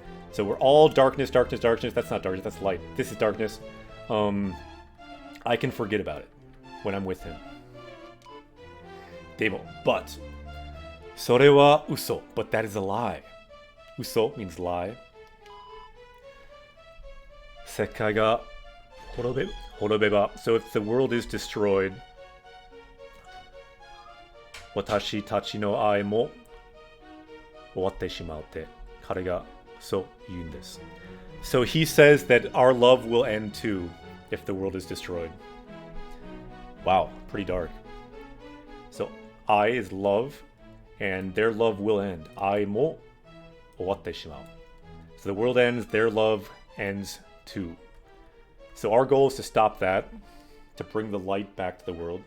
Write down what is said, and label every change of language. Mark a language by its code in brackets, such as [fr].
[en] So we're all darkness, darkness, darkness. That's not darkness, that's light. This is darkness. I can forget about it when I'm with him. Demo, but [ja] それは嘘, [en] but that is a lie. Uso means lie. [ja] 世界が滅べば, [en] so if the world is destroyed, [ja] 私たちの愛も終わってしまうって彼がそう言うんです. [en] So he says that our love will end too if the world is destroyed. Wow, pretty dark. So I is love, and their love will end. [ja] 愛も終わってしまう. [en] So the world ends, their love ends too. So our goal is to stop that, to bring the light back to the world.